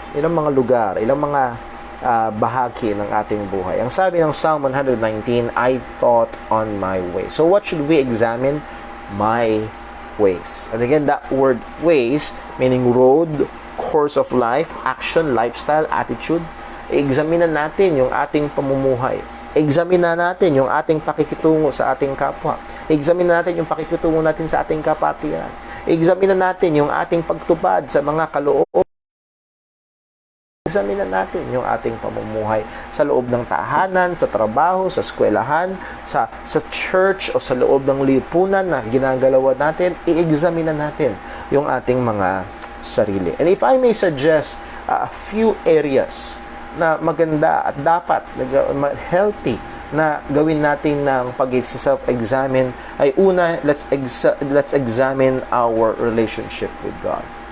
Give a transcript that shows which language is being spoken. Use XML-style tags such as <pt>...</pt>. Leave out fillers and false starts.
<tl>Ilang mga lugar, ilang mga bahagi ng ating buhay. Ang sabi ng</tl> <en>Psalm 119, I thought on my way. So what should we examine? My ways. And again, that word ways, meaning road, course of life, action, lifestyle, attitude.</en> <tl>Examine natin yung ating pamumuhay. Examine natin yung ating pakikitungo sa ating kapwa. Examine natin yung pakikitungo natin sa ating kapatiran. Examine natin yung ating pagtupad sa mga kaloob. Examine natin yung ating pamumuhay sa loob ng tahanan, sa trabaho, sa eskwelahan, sa church o sa loob ng lipunan na ginagalawan natin. I-examine natin yung ating mga sarili.</tl> <en>And if I may suggest a few areas</en> <tl>na maganda at dapat healthy na gawin natin ng pag-self-examine ay una,</tl> <en>let's examine our relationship with God.</en>